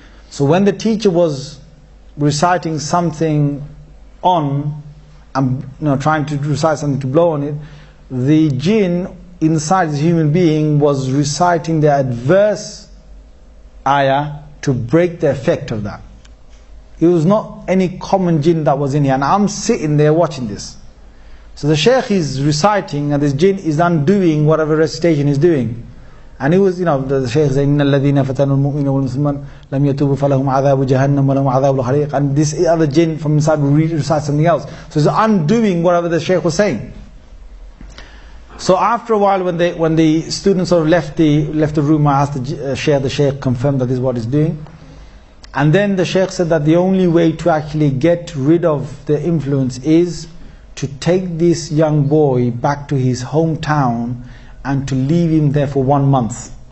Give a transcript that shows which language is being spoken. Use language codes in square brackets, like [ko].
[en] So when the teacher was reciting something on, and trying to recite something to blow on it, the jinn inside the human being was reciting the adverse ayah to break the effect of that. It was not any common jinn that was in here, and I'm sitting there watching this. So the shaykh is reciting, and this jinn is undoing whatever recitation he's doing. And it was, the shaykh saying, [ar] إِنَّ الَّذِينَ فَتَنُوا الْمُؤْمِنَ وَالْمُسْلِمَانَ لَمْ يَتُوبُوا فَلَهُمْ عَذَابُ جَهَنَّمَ وَلَهُمْ عَذَابُ الْحَرِيقِ. [en] And this other jinn from inside will recite something else. So it's undoing whatever the shaykh was saying. So after a while, when the students sort of left the room, I asked the shaykh confirmed that this is what he's doing. And then the shaykh said that the only way to actually get rid of the influence is to take this young boy back to his hometown and to leave him there for 1 month.